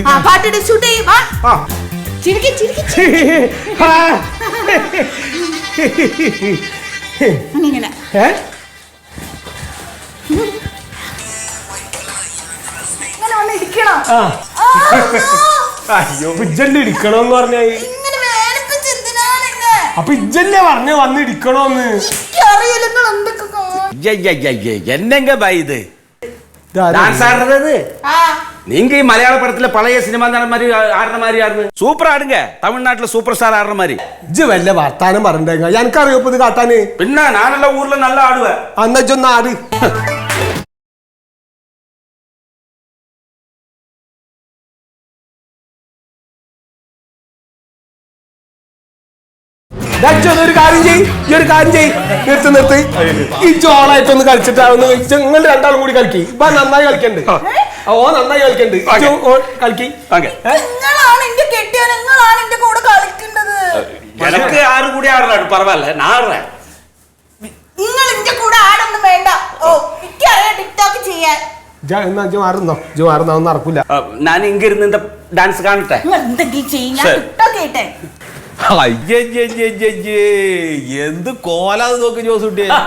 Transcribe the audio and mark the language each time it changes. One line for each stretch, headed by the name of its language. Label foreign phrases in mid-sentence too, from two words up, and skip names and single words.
Malayalam: പാട്ടിട്ട് ഷൂട്ട് ചെയ്യും. ഇങ്ങനെ അയ്യോ ഇജ്ജല്ലേ ഇരിക്കണോന്ന് പറഞ്ഞ. അപ്പൊ ഇജ്ജല്ലേ പറഞ്ഞ വന്ന് ഇരിക്കണോന്ന്.
Tamil: என்னங்க பை இது டான்ஸ் ஆடுறது? நீங்க மலையாள படத்துல பழைய சினிமா மாதிரி ஆடுற மாதிரி ஆடுது. சூப்பரா ஆடுங்க. தமிழ்நாட்டுல சூப்பர் ஸ்டார் ஆடுற மாதிரி.
Malayalam: ഇജ്ജ് വല്ല വർത്താനം പറഞ്ഞേക്ക. എനിക്കറിയോ ഇത് കാട്ടാന്. പിന്നെ ഞാനെല്ലാം ഊരില് നല്ല ആടുവേன். അന്നൊന്ന് ആട്. ഒരു കാര്യം ചെയ്യ്. നിർത്ത്. ഈ ജോളായിട്ടൊന്ന് കളിച്ചിട്ടാവുന്ന നിങ്ങൾ രണ്ടാളും കൂടി കളിക്കി. ഇപ്പൊ നന്നായി കളിക്കണ്ട്. നന്നായി കളിക്കണ്ട്. കളിക്കി.
Tamil: எனக்கு யாரு கூட ஆடுறாரு பரவாயில்ல, நான் ஆடுறேன்.
Malayalam: ഒന്നും നടക്കൂല. ഞാൻ ഇങ്ങ ഇരുന്ന് ഡാൻസ് കാണട്ടെ. എന്ത് കോലാത് നോക്ക് ജോസൂട്ടി.